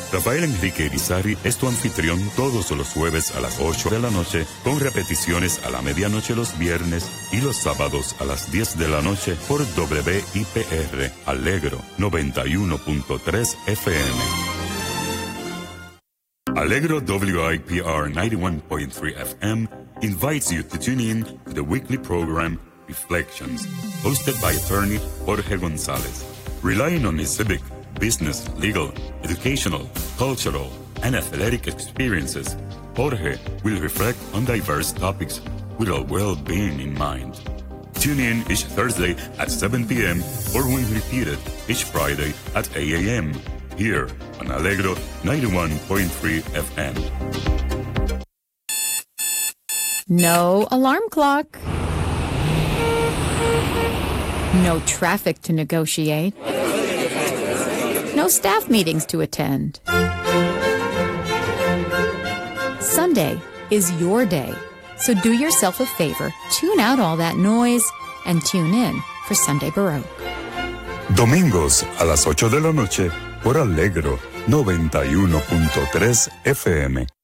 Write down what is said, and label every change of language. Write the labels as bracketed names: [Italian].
[Spanish] Rafael Enrique Irizarry es tu anfitrión todos los jueves a las 8 de la noche, con repeticiones a la medianoche los viernes y los sábados a las 10 de la noche por WIPR Allegro 91.3 FM. [English] Allegro WIPR 91.3 FM invites you to tune in to the weekly program Reflections, hosted by attorney Jorge González. Relying on his civic, business, legal, educational, cultural, and athletic experiences, Jorge will reflect on diverse topics with our well-being in mind. Tune in each Thursday at 7 p.m. or when repeated each Friday at 8 a.m. here on Allegro 91.3 FM. No alarm clock. No traffic to negotiate. No staff meetings to attend. Sunday is your day, so do yourself a favor. Tune out all that noise and tune in for Sunday Baroque. [Spanish] Domingos a las 8 de la noche por Allegro 91.3 FM.